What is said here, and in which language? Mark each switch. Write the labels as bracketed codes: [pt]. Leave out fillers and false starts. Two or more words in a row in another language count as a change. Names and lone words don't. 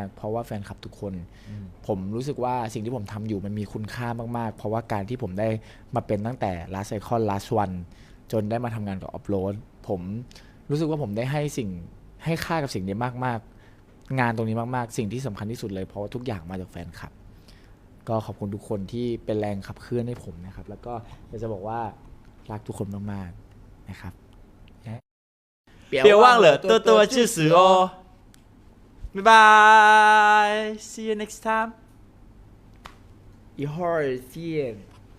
[th] เพราะว่าแฟนคลับทุกคนผมรู้สึกว่าสิ่งที่ผมทำอยู่มันมีคุณค่ามากๆเพราะว่าการที่ผมได้มาเป็นตั้งแต่ Last Icon Last One จนได้มาทำงานกับ Upload ผมรู้สึกว่าผมได้ให้ค่ากับสิ่งนี้มากๆงานตรงนี้มากๆสิ่งที่สำคัญที่สุดเลยเพราะว่าทุกอย่างมาจากแฟนคลับก็ขอบคุณทุกคนที่เป็นแรงขับเคลื่อนให้ผมนะครับแล้วก็อยากจะบอกว่ารักทุกคนมากๆนะครับ [zh] 别忘了多多支持哦。拜拜 ， [en] See you next time。 [zh] 一会儿见。